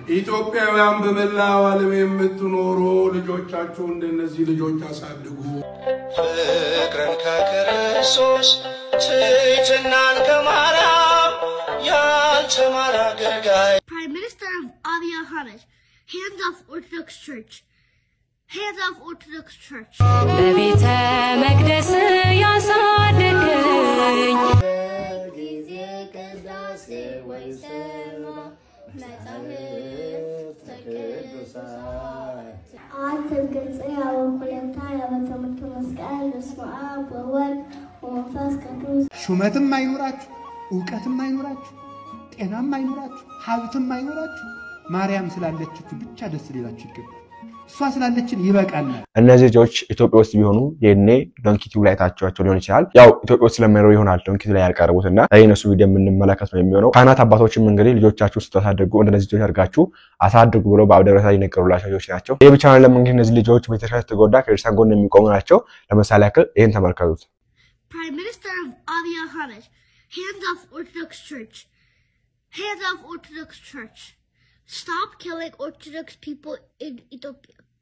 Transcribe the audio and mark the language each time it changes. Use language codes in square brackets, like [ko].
[am] ኢትዮጵያውያን በመላው ዓለም የምትኖሩ ልጆቻችሁ እንደነዚህ ልጆች አሳድጉ ፍቅርን ከክርስቶስ ትሕትናን ከማርያም ያልተማረ አገልጋይ [en] Prime Minister of Abiy Ahmed, hands off Orthodox Church. Hands off Orthodox Church. [am] በቤተ መቅደስ ያሳደገኝ [gez] ጊዜ ቅዳሴ ወይሰማ መጻሕፍት ቅዱሳን [am] አንተ ገጽ ያው ሁለታ ያበተመከ መስቀል [gez] በስመ አብ ወወልድ ወመንፈስ ቅዱስ [am] ሹመትም አይኖራችሁ ዕውቀትም አይኖራችሁ ጤናም አይኖራችሁ ሀብትም አይኖራችሁ ማርያም ስላለችችሁ ብቻ ደስ ሊላችሁ ይገባል እሷ ስላለችን ይበቃል እነዚህ ልጆች ኢትዮጵያ ውስጥ ቢሆኑ የኔ ዶንኪቲው ላይ ታቻቸው ሊሆን ይችላል ያው ኢትዮጵያ ውስጥ ስለማይኖር ይሆናል ዶንኪቲው ላይ ያልቀረቡትና ለእነሱ ቪዲዮ የምንመለከት ነው የሚሆነው ካህናት አባቶችም እንግዲህ ልጆቻችሁ ስታሳድጉ እንደነዚህ ልጆች አድርጋችሁ አሳድጉ ብለው በአብደረታ ይነገሩላቸው ልጆች ናቸው ይሄ ብቻ አይደለም እንግዲህ እነዚህ ልጆች ቤተክርስቲያን ተጎዳ ክርስቲያን ጎን የሚቆሙ ናቸው ለምሳሌ ያክል ይሄን ተመልከቱት [en] Prime Minister of Abiy Ahmed, hands off Orthodox Church. Hands off Orthodox Church. Stop killing Orthodox people in Ethiopia.